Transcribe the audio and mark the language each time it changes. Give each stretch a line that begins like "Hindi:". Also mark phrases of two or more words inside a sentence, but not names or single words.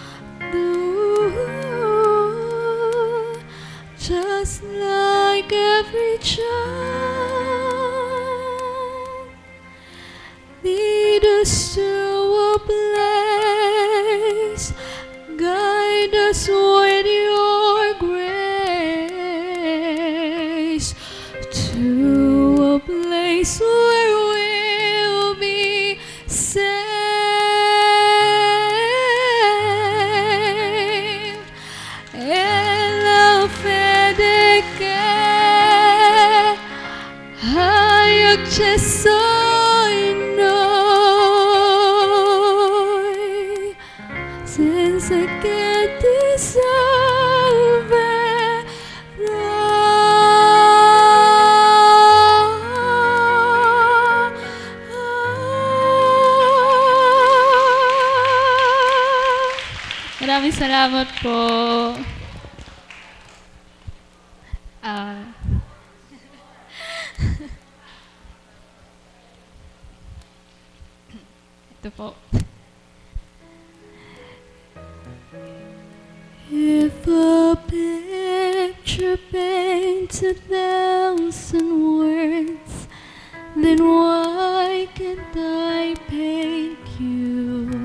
English: Just like every child, lead us to a place, guide us with your grace, to a place where we'll be saved.
Italian: E la fede che hai acceso in noi, senza che ti salverà.
Filipino: Maraming salamat po. Ito po.
English: If a picture paints 1,000 words, then why can't I paint you?